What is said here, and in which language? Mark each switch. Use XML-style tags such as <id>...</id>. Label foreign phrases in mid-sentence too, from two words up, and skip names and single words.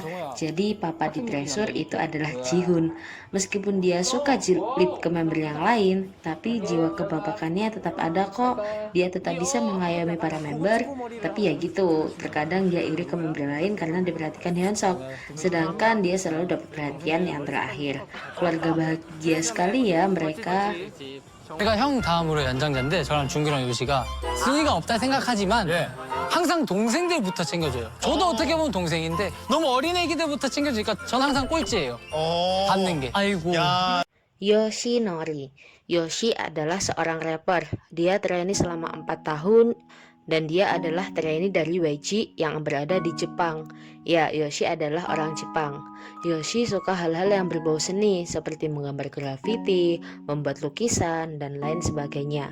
<id>Jadi papa di Treasure itu adalah Jihoon. Meskipun dia suka julid ke member yang lain, tapi jiwa kebapakannya tetap ada kok. Dia tetap bisa mengayomi para member, tapi ya gitu, terkadang dia iri ke member lain karena diperhatikan Hyunsuk. Sedangkan dia selalu dapat perhatian yang terakhir. Keluarga bahagia sekali ya mereka.</id> <ko>제가 형 다음으로 연장자인데 저랑 준규랑 요시가 순위가 없다 생각하지만 항상 동생들부터 챙겨줘요. 저도 어떻게 보면 동생인데 너무 어린 애기들부터 챙겨주니까 전 항상 꼴찌예요. 받는 게. 아이고.</ko> <id>Yoshinori. Yoshi adalah seorang rapper. Dia trainee selama 4 tahun dan dia adalah trainee dari YG yang berada di Jepang. Ya, Yoshi adalah orang Jepang. Yoshi suka hal-hal yang berbau seni seperti menggambar grafiti, membuat lukisan, dan lain sebagainya.</id>